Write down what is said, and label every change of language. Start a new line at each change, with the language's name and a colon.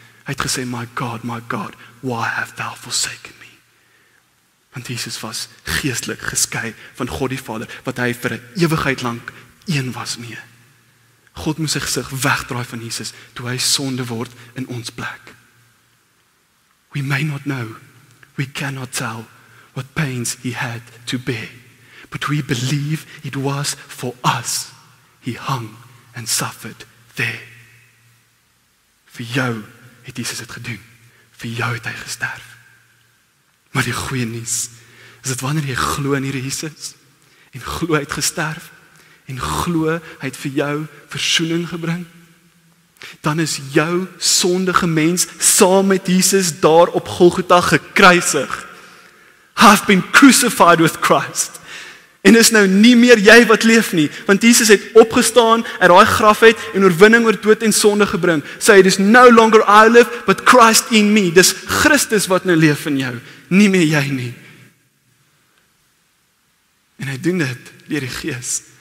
Afrikaans: Hy het gesê,
English: my God, why have thou forsaken me?
Afrikaans: Want Jesus was geestelik geskei van God die Vader, wat hy vir 'n ewigheid lank een was mee. God moes sy gesig wegdraai van Jesus, toe hy sonde word in ons plek.
English: We may not know, we cannot tell what pains he had to bear, but we believe it was for us. He hung and suffered there.
Afrikaans: Vir jou het Jesus dit gedoen. Vir jou het hy gesterf. Maar die goeie nuus is dat wanneer jy glo in hierdie Jesus en glo hy het gesterf en glo hy het vir jou versoening gebring, dan is jou sondige mens saam met Jesus daar op Golgotha gekruisig.
English: Have been crucified with Christ.
Afrikaans: En is nou nie meer jy wat leef nie, want Jesus het opgestaan uit daai graf uit en oorwinning oor dood en sonde gebring. Sê
English: it is no longer I live, but Christ in me.
Afrikaans: Dis Christus wat nou leef in jou, nie meer jy nie. En hy doen dit deur die Gees.